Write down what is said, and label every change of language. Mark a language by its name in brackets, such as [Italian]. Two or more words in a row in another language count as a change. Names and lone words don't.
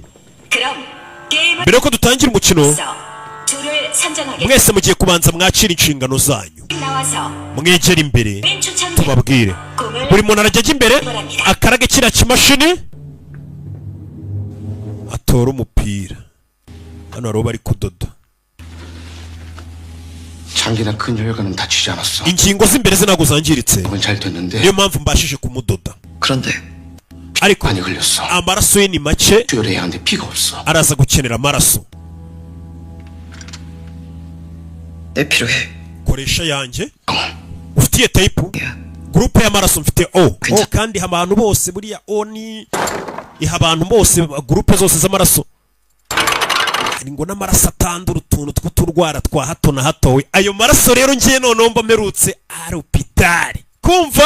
[Kinyarwanda] Mbere yuko dutangira umukino mwese mugiye kubanza mwakira inshingano zanyu. Mwegera imbere tubabwire, buri muntu arajya imbere akarage kiriya kimashini atora umupira. Hano hariho bari kudoda. [Korean] 장기나 큰 혈관은 다치지 않았어. [Kinyarwanda] ingingo z'imbere ze ntabwo zangiritse, [Korean] 그건 잘 됐는데. [Kinyarwanda] niyo mpamvu mbashije kumudoda. [Korean] 그런데 [Kinyarwanda] ariko [Korean] 많이 흘렸어. [Kinyarwanda] amaraso ye ni make, [Korean] 수혈해야 하는데 피가 없어. [Kinyarwanda] araza gukenera amaraso. [Korean] 내 필요해. [Kinyarwanda] koresha yanjye. ufitiye type groupe y'amaraso mfite O. Kandi abantu bose buriya O ni iha abantu bose groupe zose z'amaraso. Hari ngo n'amaraso atandura utuntu tw'uturwara twa hato na hato. Ayo maraso rero ngiye noneho mba merutse ari hopitali kumva.